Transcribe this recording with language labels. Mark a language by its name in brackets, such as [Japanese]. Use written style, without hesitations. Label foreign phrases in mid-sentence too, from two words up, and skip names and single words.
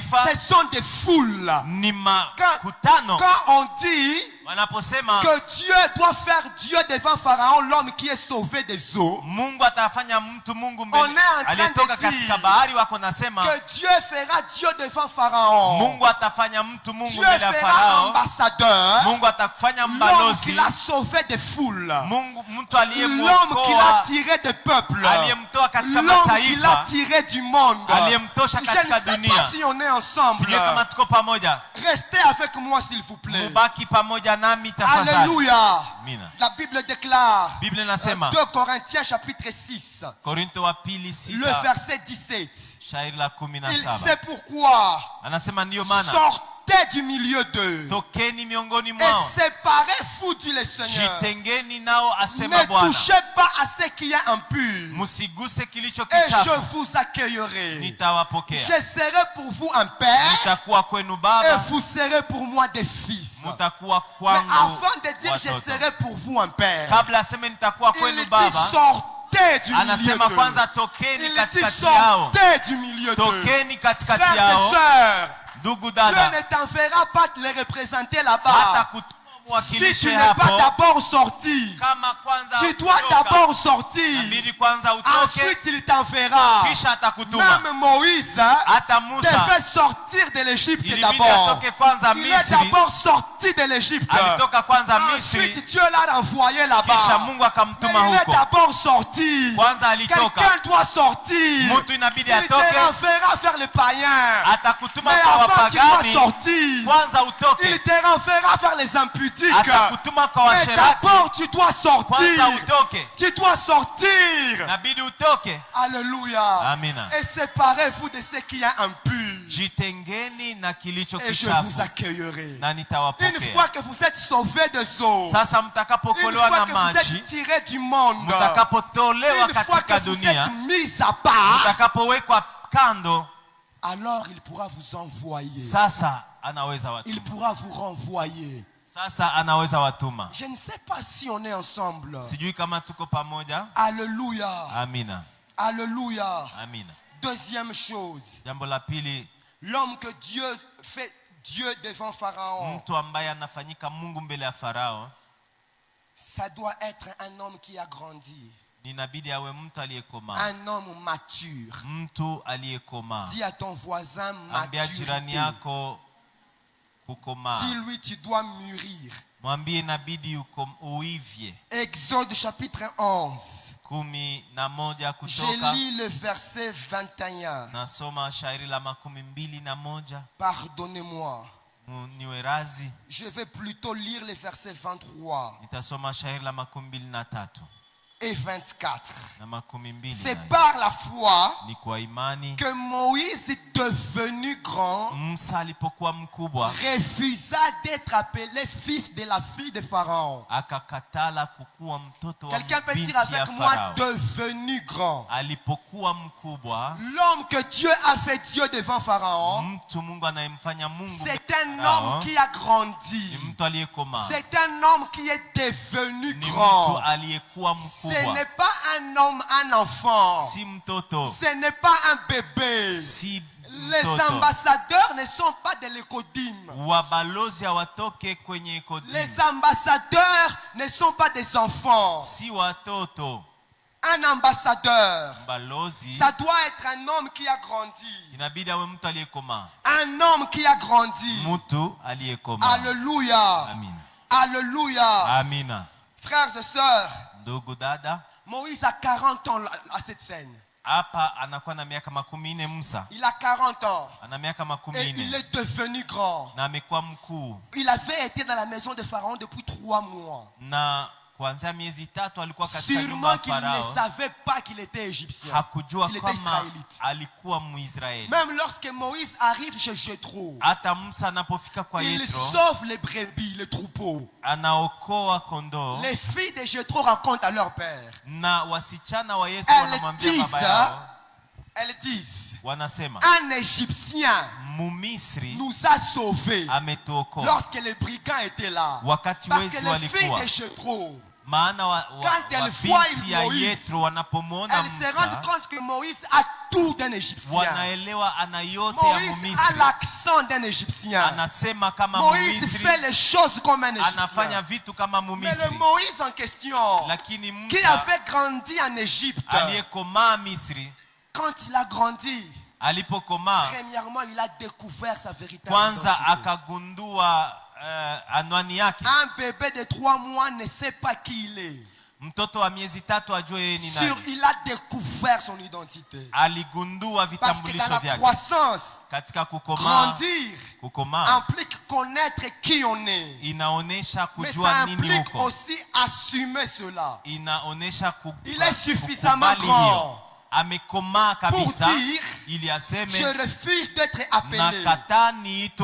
[French] ce sont des foules. [Swahili] ni makutano. [French] Quand on dit [Swahili] wanaposema [French] que Dieu doit faire Dieu devant Pharaon, l'homme qui est sauvé des eaux, [Swahili] Mungu atafanya mtu Mungu [French] On [Swahili] mbele [French] est en train [Swahili] aliyetoka [French] de dire [Swahili] katika bahari, wako nasema [French] que Dieu fera Dieu devant Pharaon. [Swahili] Mungu atafanya mtu Mungu [French] Dieu [Swahili] mbele ya [French] fera [Swahili] Farao. [French] ambassadeur [Swahili] Mungu atakufanya [French] l'homme [Swahili] mbalozi. [French] qui l'a sauvé des foules, [Swahili] Mungu mtu [French] l'homme qui l'a [Swahili] aliyemwokoa, [French] tiré des peuples, [Swahili] aliyemtoa katika [French] l'homme qui l'a [Swahili] mataifa, [French] tiré du monde. [Swahili] aliyemtosha [French] Je ne [Swahili] katika [French] sais pas [Swahili] dunia. [French] si on est ensemble. [Swahili] Sijui kama tuko pamoja. [French] Restez avec moi s'il vous plaît. [Swahili] Mubaki pamoja nami tafadhali. [French] Alléluia. [Swahili] Amina. [French] La Bible déclare, [Swahili] Biblia inasema [French] 2 Corinthiens chapitre 6, [Swahili] Korinto wa pili [French] le [Swahili] 6 [French] verset 17. [Swahili] shairi la [French] Il [Swahili] 17. [French] sait pourquoi. [Swahili] Anasema ndiyo maana [French] Sortez du milieu d'eux [Swahili] tokeni miongoni [French] et [Swahili] mwao, [French] séparez-vous, dit le Seigneur. [Swahili] jitengeni nao, asema [French] Ne [Swahili] Bwana. [French] touchez pas à ce qui est impur [Swahili] Msiguse kilicho [French] et je [Swahili] kichafu, [French] vous accueillerai. [Swahili] nitawapokea. [French] Je serai pour vous un père [Swahili] Nitakuwa kwenu [French] et [Swahili] baba, [French] vous serez pour moi des fils. [Swahili] mutakuwa [French] Mais [Swahili] kwangu [French] avant de dire je [Swahili] watoto. [French] serai pour vous un père, [Swahili] Kabla aseme nitakuwa [French] il [Swahili] kwenu [French] dit [Swahili] baba, [French] sortez du milieu [Swahili] anasema [French] d'eux. [Swahili] kwanza tokeni [French] Il dit [Swahili] katikati yao, [French] sortez du milieu d'eux. [Swahili] tokeni katikati [French] Frères et [Swahili] yao. [French] sœurs, [Swahili] Ndugu [French] Dieu [Swahili] dada, [French] ne t'enverra pas te les représenter [Swahili] hata [French] là-bas [Swahili] kutuma [French] si [Swahili] mwakilishe [French] tu n'es pas [Swahili] hapo, [French] d'abord sorti. [Swahili] kama kwanza [French] Tu dois [Swahili] kutoka, [French] d'abord sortir. [Swahili] inabidi kwanza utoke, [French] Ensuite, il t'enverra. [Swahili] kisha atakutuma. [French] Même Moïse [Swahili] Hata Musa [French] devait sortir de l'Égypte [Swahili] ilibidi [French] d'abord. [Swahili] atoke kwanza [French] Il est [Swahili] Misri, [French] d'abord sorti de l'Égypte. [Swahili] alitoka kwanza Misri, [French] Ensuite, Dieu l'a renvoyé [Swahili] kisha [French] là-bas. [Swahili] Mungu [French] Mais [Swahili] akamtuma [French] il est [Swahili] huko. [French] d'abord sorti. [Swahili] Kwanza alitoka, [French] Quelqu'un doit sortir. [Swahili] mtu inabidi [French] Il te [Swahili] atoke, [French] renverra vers les païens. [Swahili] atakutuma [French] Mais [Swahili] kwa [French] avant qu'il doit [Swahili] wapagani, [French] sortir, [Swahili] kwanza [French] il [Swahili] utoke, [French] te renverra vers les impudiques. [Swahili] atakutuma kwa [French] Mais [Swahili] washerati, [French] d'abord, tu dois [Swahili] kwanza [French] sortir. [Swahili] utoke, [French] Tu dois sortir. [Swahili] inabidi utoke. [French] Alléluia. [Swahili] Amina. [French] Et séparez-vous de ce qui est impur. [Swahili] Jitengeni na kilicho [French] Et je vous [Swahili] kichafu [French] accueillerai. [Swahili] na [French] Une [Swahili] nitawapokea. [French] fois que vous êtes sauvés des eaux, [Swahili] Sasa [French] une [Swahili] mtakapokolewa [French] fois [Swahili] na [French] que vous [Swahili] maji, [French] êtes tirés du monde, [Swahili] mtakapotolewa [French] une fois [Swahili] katika [French] que vous [Swahili] dunia, [French] êtes mis à part, [Swahili] mtakapowekwa kando, [French] alors il pourra vous envoyer. [Swahili] sasa anaweza [French] Il [Swahili] watuma. [French] pourra vous renvoyer. [Swahili] Sasa anaweza watuma. [French] Je ne sais pas si on est ensemble. [Swahili] Sijui kama tuko pamoja. [French] Alléluia. [Swahili] Amina. [French] Alléluia. [Swahili] Amina. [French] Deuxième chose, [Swahili] Jambo la pili, [French] l'homme que Dieu fait Dieu devant Pharaon, [Swahili] mtu ambaye anafanyika Mungu mbele ya Farao, [French] ça doit être un homme qui a grandi, [Swahili] inabidi awe mtu aliyekomaa. [French] un homme mature. [Swahili] Mtu aliyekomaa. [French] Dis à ton voisin [Swahili] Ambia jirani [French] maturité. [Swahili] yako kukomaa. [French] Dis-lui tu dois mûrir. [Swahili] Mwambie inabidi uivye. [French] Exode chapitre 11. [Swahili] 11 [French] Je [Swahili] Kutoka. [French] lis le verset 21. [Swahili] Nasoma shairi la 21. [French] Pardonnez-moi. [Swahili] Niwe razi. [French] Je vais plutôt lire le verset 23 [Swahili] Nitasoma shairi la 23 [French] et 24. [Swahili] na 22. [French] C'est par la foi [Swahili] Ni kwa imani [French] que Moïse, devenu grand, [Swahili] Musa alipokuwa mkubwa [French] refusa d'être appelé fils de la fille de Pharaon. [Swahili] akakatala kukuwa mtoto wa [French] Quelqu'un peut dire [Swahili] binti ya [French] avec moi, [Swahili] Farao. [French] devenu grand. [Swahili] Alipokuwa mkubwa, [French] L'homme que Dieu a fait Dieu devant Pharaon, [Swahili] mtu Mungu anayemfanya Mungu [French] c'est un Pharaon, homme qui a grandi. [Swahili] ni mtu aliyekomaa, [French] C'est un homme qui est devenu [Swahili] ni [French] grand. [Swahili] mtu aliyekuwa [French] Ce [Swahili] mkubwa, [French] n'est pas un homme, un enfant. [Swahili] si mtoto, [French] Ce n'est pas un bébé. [Swahili] si [French] Les [Swahili] mtoto. [French] ambassadeurs ne sont pas de l'écodime. [Swahili] Wabalozi hawatoke kwenye [French] Les [Swahili] kodini, [French] ambassadeurs ne sont pas des enfants. [Swahili] si watoto. [French] Un ambassadeur, [Swahili] Balozi [French] ça doit être un homme qui a grandi. [Swahili] inabidi awe mtu aliyekomaa, [French] Un homme qui a grandi. [Swahili] mtu aliyekomaa. [French] Alléluia. [Swahili] Amina. [French] Alléluia. [Swahili] Amina. [French] Frères et sœurs, [Swahili] Ndugu dada, [French] Moïse a 40 ans à cette scène. [Swahili] hapa anakuwa na miaka 14. Musa [French] Il a 40 ans. [Swahili] ana miaka [French] Et il [Swahili] 14 [French] est devenu grand. [Swahili] na amekuwa mkuu, [French] Il avait été dans la maison de Pharaon depuis 3 mois. [Swahili] na kuanzia miezi 3 alikuwa katika nyumba [French] Sûrement [Swahili] ya [French] qu'il ne [Swahili] Farao. [French] savait pas qu'il était égyptien. [Swahili] Hakujua [French] Il était [Swahili] kama [French] israélite. [Swahili] alikuwa Mwisraeli. [French] Même lorsque Moïse arrive chez Jéthro, [Swahili] Hata Musa anapofika kwa [French] il [Swahili] Yethro, [French] sauve les brebis, les troupeaux. [Swahili] anaokoa kondoo, [French] Les filles de Jéthro racontent à leur père. [Swahili] na wasichana wa Yethro wanamwambia baba yao, [French] Elles disent, [Swahili] wanasema [French] un Égyptien [Swahili] Mumisri [French] nous a sauvés [Swahili] ametuokoa [French] lorsque les brigands étaient là. [Swahili] wakati [French] Parce [Swahili] wezi [French] que les filles [Swahili] walikuwa. [French] de Jéthro [Swahili] maana [French] Quand elles voient [Swahili] binti ya [French] Moïse, [Swahili] Yethro wanapomwona [French] elles se rendent [Swahili] Musa [French] compte que Moïse a tout d'un Égyptien. [Swahili] wanaelewa ana yote ya [French] Moïse a [Swahili] Mumisri. [French] l'accent d'un Égyptien. [Swahili] Anasema kama [French] Moïse [Swahili] Mumisri, [French] fait les choses comme un [Swahili] anafanya [French] Égyptien. [Swahili] vitu kama [French] Mais le [Swahili] Mumisri. [French] Moïse en question, [Swahili] Lakini [French] qui [Swahili] Musa [French] avait grandi en Égypte, [Swahili] aliyekomaa Misri, [French] quand il a grandi, [Swahili] alipokomaa [French] premièrement, il a découvert sa véritable [Swahili] kwanza [French] identité. [Swahili] akagundua anwani yake. [French] Un bébé de 3 mois ne sait pas qui il est. [Swahili] Mtoto wa miezi 3 ajue yeye ni nani. [French] Il a découvert son identité. [Swahili] Aligundua [French] Parce que dans [Swahili] vitambulisho [French] la [Swahili] vyake. [French] croissance, [Swahili] Katika kukomaa [French] grandir implique connaître qui on est. [Swahili] inaonesha [French] Mais [Swahili] kujua [French] ça [Swahili] nini [French] implique [Swahili] uko. [French] aussi assumer cela. [Swahili] Inaonesha [French] Il est suffisamment grand [Swahili] amekomaa [French] pour [Swahili] kabisa [French] dire, [Swahili] ili aseme [French] je refuse d'être appelé [Swahili] nakataa niitwe